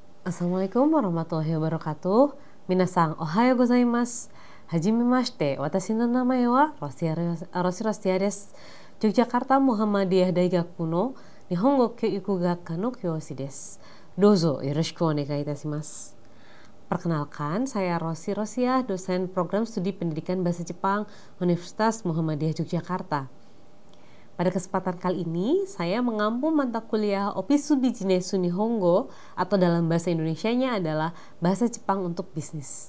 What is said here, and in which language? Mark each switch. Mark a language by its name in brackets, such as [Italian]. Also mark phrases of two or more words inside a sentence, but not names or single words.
[Arabic] السلام عليكم ورحمة الله وبركاته. [Japanese] 皆さん、おはようございます。はじめまして、私の名前はRosi Rostiaです. Yogyakarta Muhammadiyah Daigaku no Nihongo Kyouiku Gakka no Kyoshi desu. どうぞよろしくお願いいたします. [Indonesian] Perkenalkan, saya Rosi Rosia, dosen program studi pendidikan bahasa Jepang Universitas Muhammadiyah Yogyakarta. Pada kesempatan kali ini, saya mengampu mata kuliah [Japanese] オフィスビジネス日本語 [Indonesian] atau dalam bahasa Indonesianya adalah Bahasa Jepang untuk Bisnis.